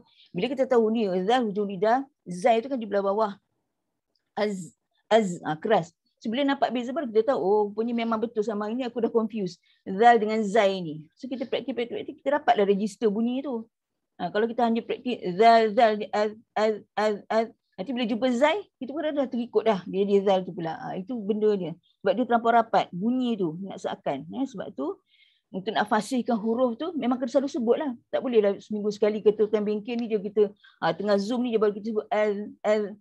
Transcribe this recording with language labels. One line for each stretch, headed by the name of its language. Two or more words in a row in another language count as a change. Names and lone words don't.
Malay: Bila kita tahu ni zal hujung lidah, zai tu kan di belah bawah. Az, az, keras. So, bila nampak beza baru kita tahu, oh punya memang betul sama ini aku dah confuse. Zal dengan zai ni. So kita praktis, kita dapatlah register bunyi tu. Kalau kita hanya praktis zal, az, az, az, az. Nanti bila jumpa zai, kita pun dah terikut dah. Dia zal tu pula. Itu benda dia. Sebab dia terlampau rapat. Bunyi tu nak seakan. Sebab tu, untuk nak fasihkan huruf tu, memang kena selalu sebut lah. Tak boleh lah seminggu sekali kata time bengkel ni je kita, tengah zoom ni je baru kita sebut al.